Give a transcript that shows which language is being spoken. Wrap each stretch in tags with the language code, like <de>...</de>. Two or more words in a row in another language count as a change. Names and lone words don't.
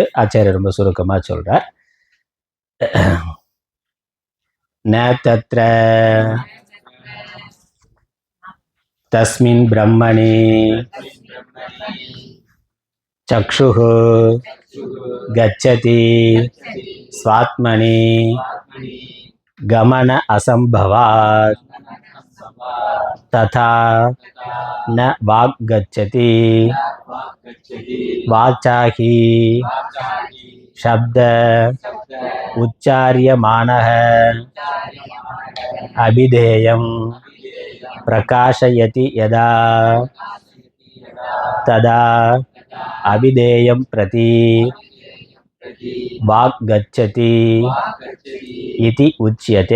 <ta>ஆச்சாரியர் ரொம்ப சுருக்கமா சொல்றார்.</ta> <sa>न तत्र तस्मिन् ब्रह्मणि चक्षुः गच्छति स्वात्मनि गमन असम्भवात् तथा न वाक् गच्छति வாச்சாஹி शब्द उच्चार्यमानः अभिधेयं प्रकाशयति यदा तदा अभिधेयं प्रति वाक् गच्छति इति उच्यते।</sa>